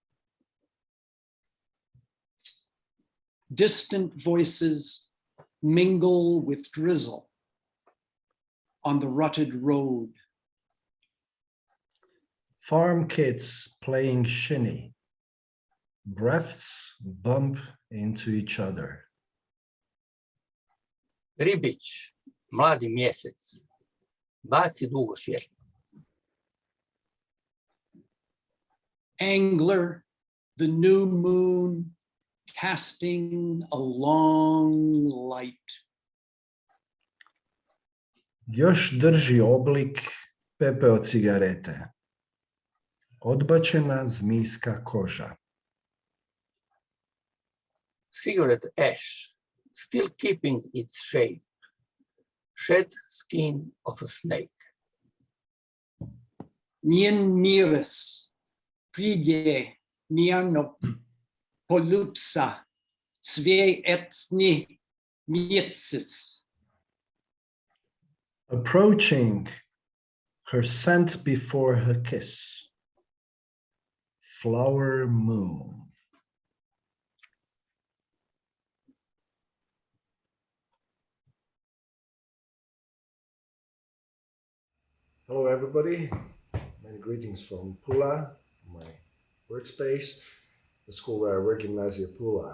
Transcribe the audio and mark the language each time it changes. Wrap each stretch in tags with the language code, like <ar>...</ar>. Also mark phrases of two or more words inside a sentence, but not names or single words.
<en>Distant voices mingle with drizzle on the rutted road. Farm kids playing shinny. Breaths bump into each other.</en> <hr>Ribić, mladi mjesec, baci dugo svjetlo.</hr> <en>Angler, the new moon casting a long light.</en> <hr>Još drži oblik pepeo cigarete. Odbačena zmijska koža.</hr> <en>Cigarette ash, still keeping its shape. Shed skin of a snake. Njen miris, pride, njanop, polupsa, sve etni mjecis. Approaching, her scent before her kiss. Flower moon. Hello everybody, many greetings from Pula, my workspace, the school where I work, Gimnasia Pula.</en>